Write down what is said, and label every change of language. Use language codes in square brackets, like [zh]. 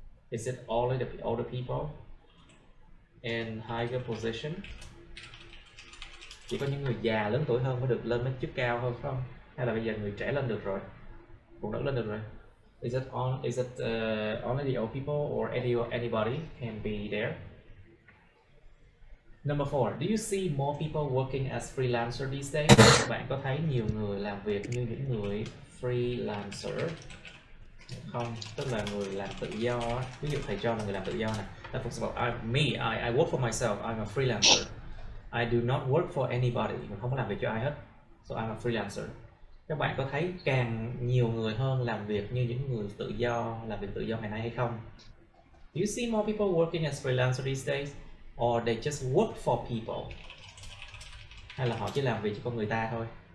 [en] Is it only the older people in higher position? [vi] Chỉ có những người già lớn tuổi hơn mới được lên đến chức cao hơn phải không? Hay là bây giờ người trẻ lên được rồi, phụ nữ lên được rồi? [en] Is it only the old people or anybody can be there? Number 4, do you see more people working as freelancer these days? [vi] Bạn có thấy nhiều người làm việc như những người freelancer không? Tức là người làm tự do. Ví dụ thầy cho là người làm tự do này. [en] For example, I work for myself. I'm a freelancer. I do not work for anybody. [vi] Mình không có làm việc cho ai hết. [en] So I'm a freelancer. [vi] Các bạn có thấy càng nhiều người hơn làm việc như những người tự do, làm việc tự do ngày nay hay không? [en] Do you see more people working as freelancer these days? Or they just work for people? [vi] Hay là họ chỉ làm việc cho con người ta thôi?